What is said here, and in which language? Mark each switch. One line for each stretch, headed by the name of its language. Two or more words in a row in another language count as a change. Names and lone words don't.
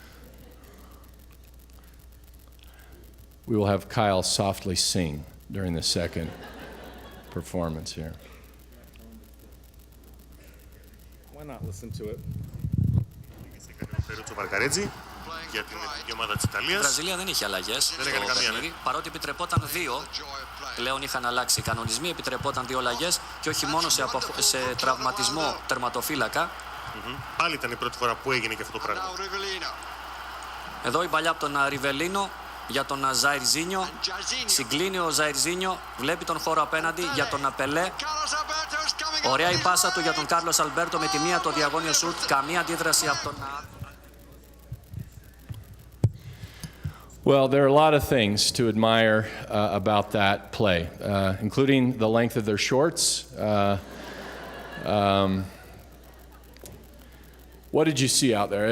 English: We will have Kyle softly sing during the second performance here. Why not listen to it?
Greek: Για την ομάδα της Ιταλίας. Η Βραζιλία δεν είχε αλλαγές στο παιχνίδι, παρότι επιτρεπόταν 2. Πλέον είχαν αλλάξει οι κανονισμοί, επιτρεπόταν 2 αλλαγές και όχι μόνο σε τραυματισμό τερματοφύλακα. Πάλι ήταν η πρώτη φορά που έγινε και αυτό το πράγμα. Εδώ η παλιά από τον Ριβελίνο για τον Ζαϊρζίνιο. Συγκλίνει ο Ζαϊρζίνιο, βλέπει τον χώρο απέναντι για τον Απελέ. Ωραία η πάσα του για τον Κάρλος Αλμπέρτο με τη μία το διαγώνιο σουτ. Καμία αντίδραση από τον...
English: Well, there are a lot of things to admire about that play, including the length of their shorts. What did you see out there?